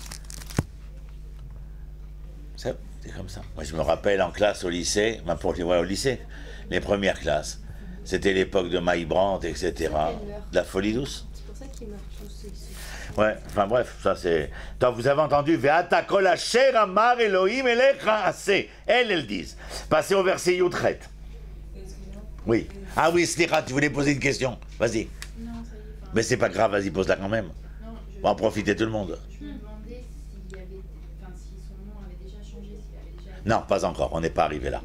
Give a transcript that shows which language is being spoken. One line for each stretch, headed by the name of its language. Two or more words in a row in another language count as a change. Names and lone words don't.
French: C'est comme ça. Moi je me rappelle en classe au lycée, au lycée, les premières classes. C'était l'époque de Maï Brandt, etc. De la folie douce. C'est pour ça qu'ils meurent tous ici. Ouais, enfin bref, ça c'est... Vous avez entendu,
Hebrew: ועתה כל אשר אמר אלהים אליך עשה.
French: Elles disent. Passez au verset Yutret. Oui. Ah oui, Slicha, tu voulais poser une question? Vas-y. Non, ça y est. Mais c'est pas grave, vas-y, pose-la quand même. Non, On va en profiter tout le monde. Je me demandais s'il y avait, si son nom avait déjà changé, s'il avait déjà... Non, pas encore, on n'est pas arrivé là.